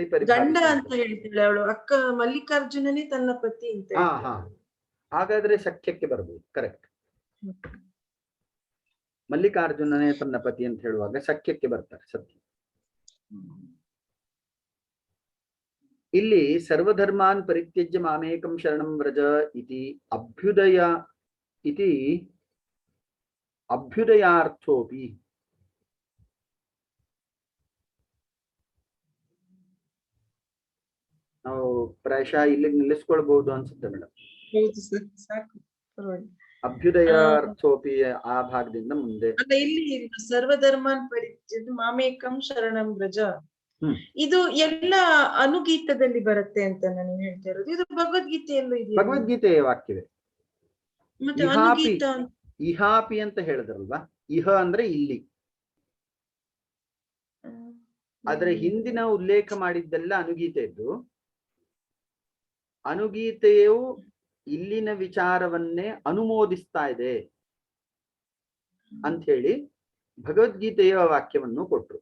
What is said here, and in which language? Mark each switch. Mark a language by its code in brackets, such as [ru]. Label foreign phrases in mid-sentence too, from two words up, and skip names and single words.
[kn] ಗಂಡ ಅಂತ ಹೇಳ್ತಾಳೆ ಅವಳು. ಅಕ್ಕ ಮಲ್ಲಿಕಾರ್ಜುನನೇ ತನ್ನ ಪತಿ ಅಂತ. ಹಾಗಾದ್ರೆ ಸಖ್ಯಕ್ಕೆ ಬರ್ಬೋದು. ಕರೆಕ್ಟ್. ಮಲ್ಲಿಕಾರ್ಜುನನೇ ತನ್ನ ಪತಿ ಅಂತ ಹೇಳುವಾಗ ಸಖ್ಯಕ್ಕೆ ಬರ್ತಾರೆ. [sa] ಸತ್ಯ. ಇಲ್ಲಿ ಸರ್ವಧರ್ಮಾನ್ ಪರಿತ್ಯಜ್ಯ ಮಾಮೇಕಂ ಶರಣಂ ವ್ರಜ ಇತಿ ಅಭ್ಯುದಯಾರ್ಥೋಪಿ. [kn] ನಾವು ಪ್ರಾಯಶಃ ಇಲ್ಲಿಗೆ ನಿಲ್ಲಿಸ್ಕೊಳ್ಬಹುದು ಅನ್ಸುತ್ತೆ ಮೇಡಮ್. ಅಭ್ಯುದಯಾರ್ಥೋಪಿ ಆ ಭಾಗದಿಂದ ಮುಂದೆ [sa] ಇಲ್ಲಿ ಸರ್ವಧರ್ಮಾನ್ ಪರಿತ್ಯಜ್ಯ ಮಾಮೇಕಂ ಶರಣಂ ವ್ರಜ, [kn] ಇದು ಎಲ್ಲ ಅನುಗೀತದಲ್ಲಿ ಬರುತ್ತೆ ಅಂತ ನಾನು ಹೇಳ್ತಾ ಇರೋದು. ಇದು ಭಗವದ್ಗೀತೆಯಲ್ಲೂ ಇದೆ. ಭಗವದ್ಗೀತೆಯ ವಾಕ್ಯವೇ. ಮತ್ತೆ ಅನುಗೀತ ಇಹಾಪಿ ಅಂತ ಹೇಳಿದ್ರಲ್ವಾ. ಇಹ ಅಂದ್ರೆ ಇಲ್ಲಿ, ಆದ್ರೆ ಹಿಂದಿನ ಉಲ್ಲೇಖ ಮಾಡಿದ್ದೆಲ್ಲ ಅನುಗೀತೆ ಇದ್ದು, ಅನುಗೀತೆಯು ಇಲ್ಲಿನ ವಿಚಾರವನ್ನೇ ಅನುಮೋದಿಸ್ತಾ ಇದೆ ಅಂತ ಹೇಳಿ ಭಗವದ್ಗೀತೆಯ ವಾಕ್ಯವನ್ನು ಕೊಟ್ರು.